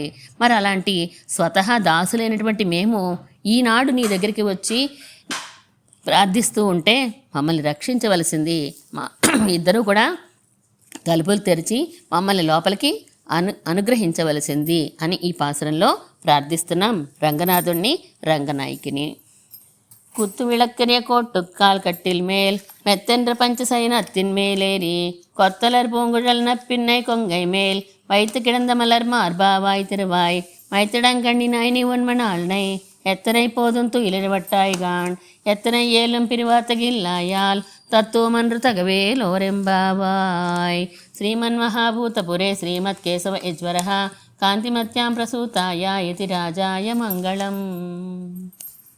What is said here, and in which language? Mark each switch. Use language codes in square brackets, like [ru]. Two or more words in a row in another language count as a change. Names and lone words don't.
[te] మరి అలాంటి స్వతహా దాసులైనటువంటి మేము ఈనాడు నీ దగ్గరికి వచ్చి ప్రార్థిస్తూ ఉంటే మమ్మల్ని రక్షించవలసింది. మా ఇద్దరూ కూడా తలుపులు తెరిచి మమ్మల్ని లోపలికి అనుగ్రహించవలసింది అని ఈ పాసురంలో ప్రార్థిస్తున్నాం రంగనాథుణ్ణి, రంగనాయకిని. [ta] குத்து விளக்கரிய கோட்டுக்கால் கட்டில் மேல் மெத்தென்ற பஞ்சசைனத்தின் மேலேறி கொத்தலர் பூங்குழல் நப்பின்னை கொங்கை மேல் வைத்து கிடந்த மலர் மார்பாவாய் திருவாய் மைத்திடங்கண்ணினாய் நீ உன்மனாள்னை எத்தனை போதும் துயிலிழவட்டாய்கான் எத்தனை ஏலும் பிரிவாத்தகில்லாயால் தத்துவமன்று தகவேலோரெம்பாவாய். [sa] శ్రీమన్మహాభూతపురే శ్రీమత్ కేశవ యజ్వరః కాంతిమత్యాం ప్రసూతాయ యతి రాజాయ మంగళం.